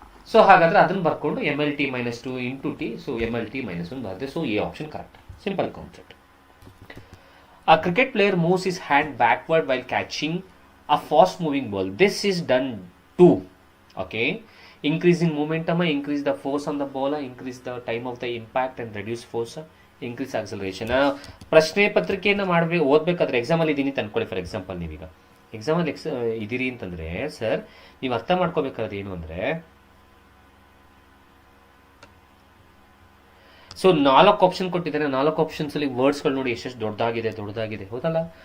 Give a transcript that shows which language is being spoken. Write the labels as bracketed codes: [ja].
[kn] So ಹಾಗಾದರೆ ಅದನ್ನು ಬರ್ಕೊಂಡು MLT - 2 into T. So MLT -1 ಬರುತ್ತೆ. [en] So A option correct. Simple concept. A cricket player moves his hand backward while catching a fast moving ball. This is done to, okay, increase in momentum, increase the force on the ball, increase the time of the impact and reduce force, increase acceleration. [kn] ಪ್ರಶ್ನೆ ಪತ್ರಿಕೆಯನ್ನು ಓದಬೇಕಾದ್ರೆ ಎಕ್ಸಾಮಲ್ಲಿ ಇದ್ದೀನಿ ಅಂತ ಅನ್ಕೊಳ್ಳಿ. [en] for example, [kn] ನೀವೀಗ ಎಕ್ಸಾಮಲ್ಲಿ ಇದ್ದೀರಿ ಅಂತಂದರೆ ಸರ್, ನೀವು ಅರ್ಥ ಮಾಡ್ಕೋಬೇಕಾದ್ರೆ ಏನು ಅಂದರೆ, ಸೊ 4 ಆಪ್ಷನ್ ಕೊಟ್ಟಿದ್ದಾರೆ. 4 ಆಪ್ಷನ್ಸಲ್ಲಿ ವರ್ಡ್ಸ್ಗಳು ನೋಡಿ ಎಷ್ಟೆಷ್ಟು ದೊಡ್ಡದಾಗಿದೆ, ಹೌದಲ್ಲ?